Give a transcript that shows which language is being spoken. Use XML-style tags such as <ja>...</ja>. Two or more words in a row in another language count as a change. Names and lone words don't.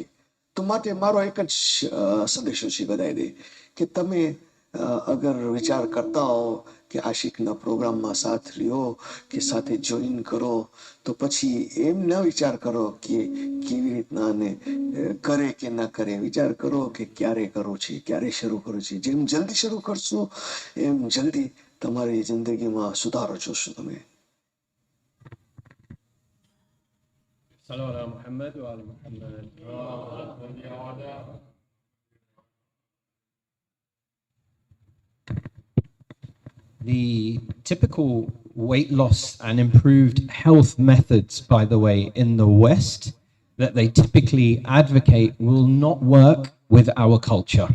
<gu>તો માટે મારો એક જ સંદેશો છે બધાને કે તમે અગર વિચાર કરતા હો કે આશિકના પ્રોગ્રામમાં સાથ લ્યો કે સાથે જોઈન કરો, તો પછી એમ ન વિચાર કરો કે કેવી રીતના ને કરે કે ના કરે, વિચાર કરો કે ક્યારે કરવું છે, ક્યારે શરૂ કરવું છે. જેમ જલ્દી શરૂ કરશો એમ જલ્દી તમારી જિંદગીમાં સુધારો જોશો તમે.</gu> <ar>صلاة على محمد وعلى محمد.</ar> <en>The typical weight loss and improved health methods, by the way, in the West that they typically advocate will not work with our culture.</en>